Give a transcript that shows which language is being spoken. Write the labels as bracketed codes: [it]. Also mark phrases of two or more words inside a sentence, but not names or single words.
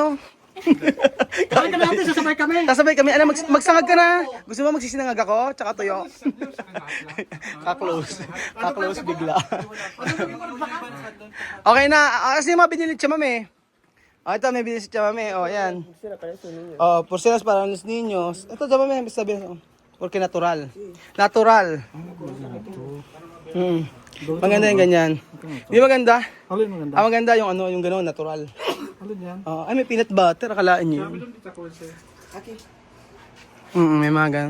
[tl] Kain ka natin, sasabay kami. Sasabay kami. Ano, magsangag ka na. Gusto mo magsisinangag ako? Tsaka tuyo. Ka-close. Ka-close bigla. Okay na. Kasi yung mga binili siya, mami. Oh, ito, may binili siya, mami. Oh, yan. Oh, [es] porcelas para los niños. [tl] Ito, diba, mami, sabi. Porque natural. Natural. Maganda yung ganyan. Di maganda? Alin maganda? Ah, maganda yung ano, yung gano'n, natural. Alin yan? Ay, may peanut butter. Akalaan niyo. May mga ganun.